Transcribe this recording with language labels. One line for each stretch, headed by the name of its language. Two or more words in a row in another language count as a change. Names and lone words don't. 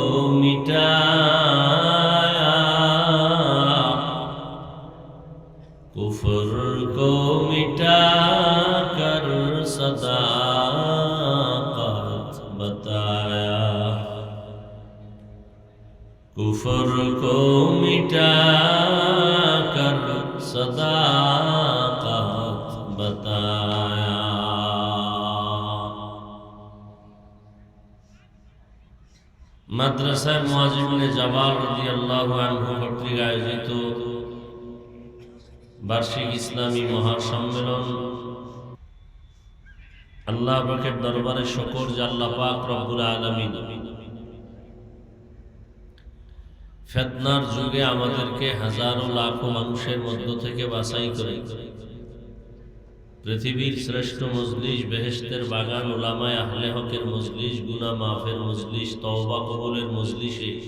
Urdu: مٹایا کفر کو مٹا کر صداقت بتایا کفر کو مٹا کر صداقت بتایا
Bangla: মাদ্রাসায় মুআজ ইবনে জাবাল রাদিয়াল্লাহু আনহু কর্তৃক আয়োজিত বার্ষিক ইসলামী মহাসম্মেলন আল্লাহ পাকের দরবারে শুকর যে আল্লাহ পাক রব্বুল আলামিন ফিতনার যুগে আমাদেরকে হাজারো লাখো মানুষের মধ্য থেকে বাছাই করে পৃথিবীর শ্রেষ্ঠ মজলিস বেহেশতের বাগান উলামায়ে আহলে হকের মজলিস গুনাহ মাফের মজলিস তওবা কবুলের মজলিসে